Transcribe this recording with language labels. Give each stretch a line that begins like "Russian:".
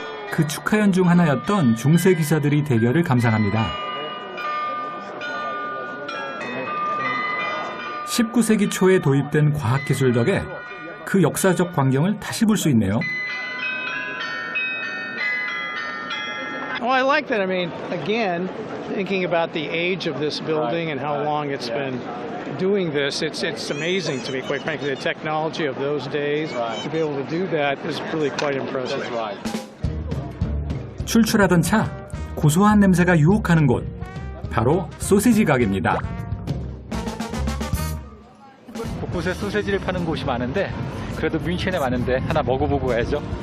Korean: 그 축하연 중 하나였던 중세 기사들이 대결을 감상합니다. 19세기 초에 도입된 과학기술 덕에 그 역사적 광경을 다시 볼 수 있네요.
English: Oh, I like that. I mean, again, thinking about the age of this building and how long it's been doing this, it's amazing to me, quite frankly. The technology of those days, to be able to do that is really quite impressive.
Korean: 출출하던 차, 고소한 냄새가 유혹하는 곳, 바로 소시지 가게입니다. 곳곳에 소세지를 파는 곳이 많은데 그래도 뮌헨에 많은데 하나 먹어보고 가야죠.